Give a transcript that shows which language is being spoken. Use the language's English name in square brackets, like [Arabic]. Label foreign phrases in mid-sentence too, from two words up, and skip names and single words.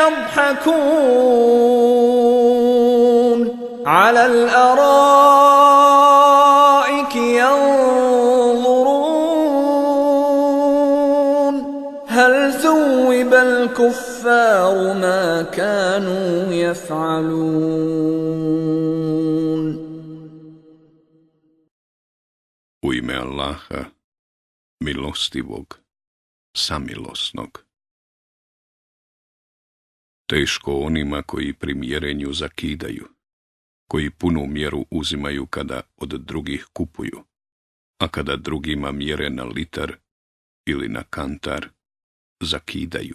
[Arabic] يضحكون على الأرائك ينظرون هل ثوب الكفار ما كانوا يفعلون. [Bosnian] U ime Allaha, milostivog, samilosnog. Teško onima koji primjerenju zakidaju, koji punu mjeru uzimaju kada od drugih kupuju, a kada drugima mjere na litar ili na kantar, zakidaju.